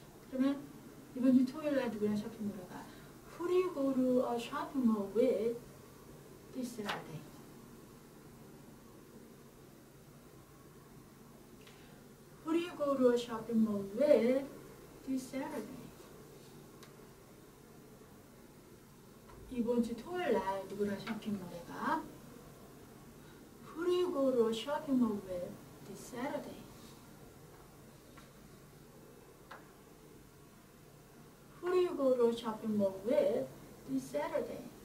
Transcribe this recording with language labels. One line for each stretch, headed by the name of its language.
Korean: 그러면 이번 주 토요일날 누구랑 쇼핑몰에 가?
English: Who do you go to a shopping mall with this Saturday? Who do you go to a shopping mall with this Saturday?
Korean: 이번 주 토요일날 누구랑 쇼핑몰에 가?
English: Who do you go to a shopping mall with this Saturday? Who do you go to a shopping mall with this Saturday?